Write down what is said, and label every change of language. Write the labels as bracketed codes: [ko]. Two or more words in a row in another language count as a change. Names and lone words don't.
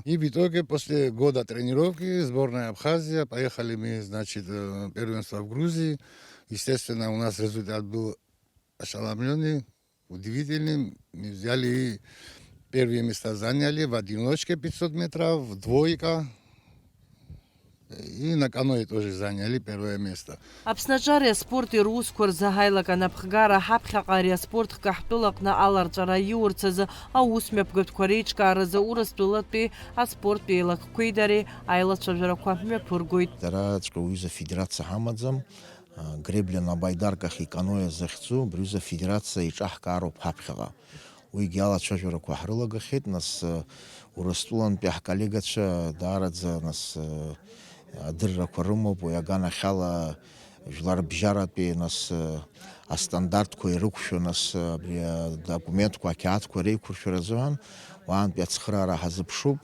[ru] И в итоге после года тренировки сборная Абхазия, поехали мы, значит, первенство в Грузии. Естественно, у нас результат был ошеломленный, удивительный. Мы взяли и первые места заняли в одиночке 500 метров, в двойка. И на каноэ тоже заняли первое место. [ab] Аԥснаҿы ари аспорт ирусқәа рзы ҳаилак анапхгара ҳаԥхьаҟа ари аспорт хкы ҳтәылаҟны аларҵәара иурц азы аусмҩаԥгатәқәа реиҿкааразы Урыстәылатәи аспорттәи еилакқәеи дареи аилацәажәарақәа мҩаԥыргоит. Дараҵәҟьа уҩыза федерациа ҳамаӡам. [ru] Гребля на байдарках и каноэ [ab] захьӡу брҩыза федерациа иҿаҳкаароуп ҳаԥхьаҟа. Уигьы алацәажәарақәа ҳрылагахьеит, нас Урыстәылантәи ҳколлегацәа даараӡа нас адыррақәа рымоуп, уи аганахьала жәлар бжьаратәи нас астандартқәа ирықәшәо нас абри адокументқәа, ақьаадқәа реиқәыршәара азыҳәан уаантәи ацхыраара ҳазыԥшуп.